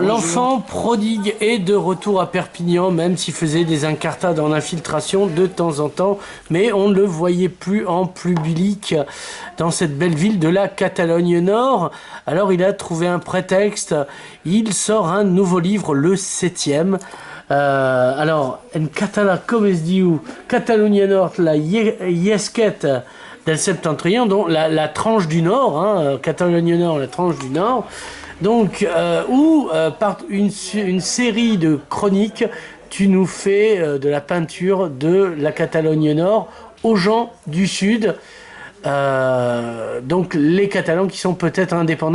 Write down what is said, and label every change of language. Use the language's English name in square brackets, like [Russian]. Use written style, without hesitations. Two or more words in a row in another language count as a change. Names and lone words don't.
[French] L'enfant prodigue est de retour à Perpignan, même s'il faisait des incartades en infiltration de temps en temps, mais on ne le voyait plus en public dans cette belle ville de la Catalogne Nord. Alors il a trouvé un prétexte, il sort un nouveau livre, le 7e. Alors, [Catalan] en català, com es diu Catalunya Nord, [French] la Yesquette del Septentrion, donc la tranche du Nord, hein, Catalogne Nord, la tranche du Nord, donc où par une série de chroniques, tu nous fais de la peinture de la Catalogne Nord aux gens du Sud, donc les Catalans qui sont peut-être indépendants.